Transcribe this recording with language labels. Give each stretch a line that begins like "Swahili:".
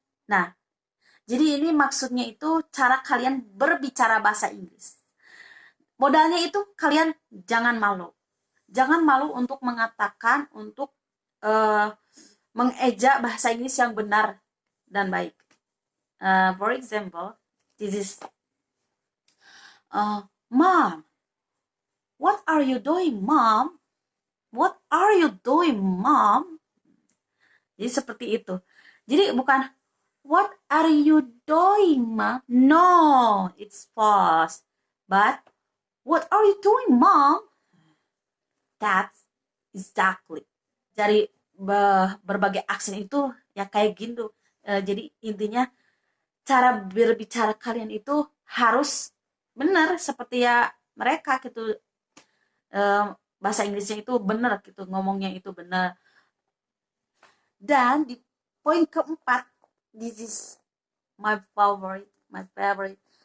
Indonesian: Nah, jadi ini maksudnya itu cara kalian berbicara bahasa Inggris. Modalnya itu kalian jangan malu. Jangan malu untuk mengatakan, untuk mengeja bahasa Inggris yang benar dan baik.
English: For example, this is Mom, what are you doing, Mom? What are you doing, Mom?
Indonesian: Jadi seperti itu. Jadi bukan
English: what are you doing, Mom? No, it's false. But what are you doing, Mom? That's exactly.
Indonesian: Dari berbagai aksen itu ya kayak gitu. Jadi intinya cara berbicara kalian itu harus benar seperti ya mereka gitu. Bahasa Inggrisnya itu benar gitu, ngomongnya itu benar. Dan di poin keempat,
English: this is my favorite.